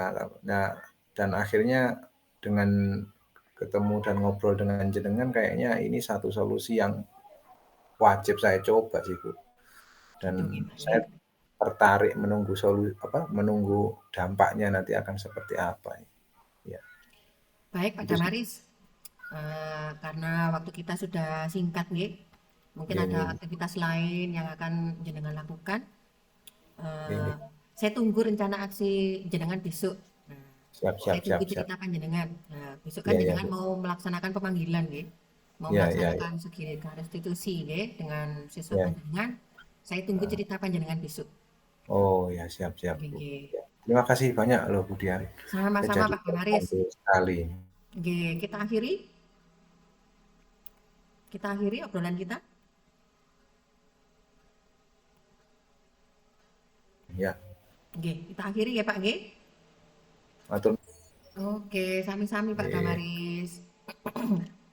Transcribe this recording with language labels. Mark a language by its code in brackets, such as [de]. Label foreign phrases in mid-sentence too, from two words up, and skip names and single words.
[id] Nah, dan akhirnya dengan ketemu dan ngobrol dengan jenengan kayaknya ini satu solusi yang wajib saya coba sih, Bu. Dan Gitu nggih, Pak saya nggih. tertarik menunggu menunggu dampaknya nanti akan seperti apa. Ya, Baik, Pak itu sih. Damaris. Karena waktu kita sudah singkat nggih, mungkin Nggih ada nggih aktivitas lain yang akan jenengan lakukan. nggih Eh, nggih. saya tunggu rencana aksi jenengan besok. Nah, Siap saya siap tunggu siap siap. cerita panjenengan. Nah, besok kan Iya iya, jenengan Bu. mau melaksanakan pemanggilan nggih. Mau Iya iya iya. melaksanakan segitiga restitusi nggih dengan siswa Iya. panjenengan. Saya tunggu Heeh. cerita panjenengan besok. Oh ya, siap siap, Nggih, Bu. nggih. Ya. Terima kasih banyak loh, Bu Dian. Saya Sama-sama jadi Pak Damaris. terbantu sekali. Nggih, kita akhiri obrolan kita. Ya, Nggih, kita akhiri ya Pak nggih. matur Oke, sami-sami Pak nggih. Damaris.